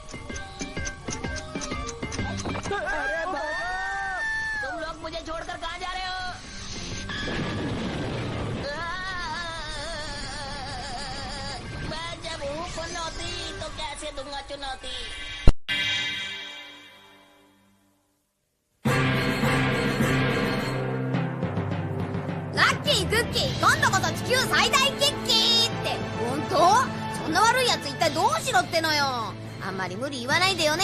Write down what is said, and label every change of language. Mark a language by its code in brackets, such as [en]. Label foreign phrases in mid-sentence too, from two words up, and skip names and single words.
[hi] अरे तुम लोग मुझे छोड़कर कहाँ जा रहे हो? मैं जब हूँ चुनौती तो कैसे दूंगा चुनौती। [ja] ラッキークッキー、今度こそ地球最大決起って本当？そんな悪いやつ一体どうしろってのよ。あんまり無理言わないでよね。